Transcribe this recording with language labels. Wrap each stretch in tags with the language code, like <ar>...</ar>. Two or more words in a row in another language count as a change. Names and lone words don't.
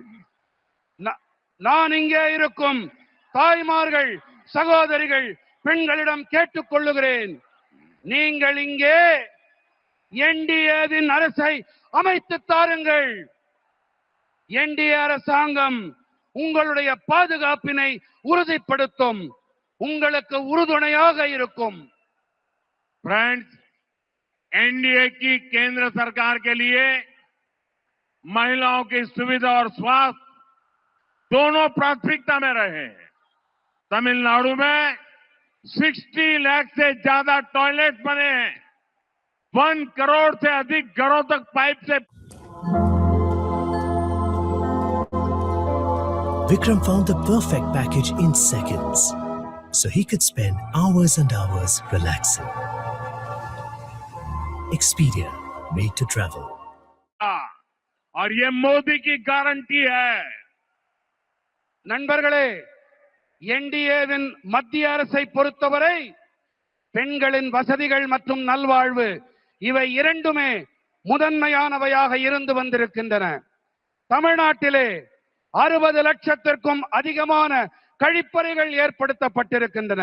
<ta>நான் இங்கே இருக்கும் தாய்மார்கள், சகோதரிகள், பெண்களிடம் கேட்டுக் கொள்ளுகிறேன், நீங்கள் இங்கே என்டிஏவின் அரசை அமைத்து தாருங்கள். என்டிஏ அரசாங்கம் உங்களுடைய பாதுகாப்பினை உறுதிப்படுத்தும், உங்களுக்கு உறுதுணையாக இருக்கும்.</ta> <hi>फ्रेंड्स, एनडीए की केंद्र सरकार के लिए महिलाओं की सुविधा और स्वास्थ्य दोनों प्राथमिकता में रहे हैं। तमिलनाडु में 60 लाख से ज्यादा टॉयलेट बने हैं, 1 करोड़ से अधिक घरों तक पाइप से।</hi> <en>Vikram found the perfect package in seconds, so he could spend hours and hours relaxing. Expedia, made to travel.</en> <hi>और ये मोदी की गारंटी है.</hi> <ta>நண்பர்களே, என்டிஏவின் மத்திய அரசை பொறுத்தவரை பெண்களின் வசதிகள் மற்றும் நல்வாழ்வு இவை இரண்டுமே முதன்மையானவையாக இருந்து வந்திருக்கின்றன. தமிழ்நாட்டிலே 60 லட்சத்திற்கும் அதிகமான கழிப்பறைகள் ஏற்படுத்தப்பட்டிருக்கின்றன.</ta>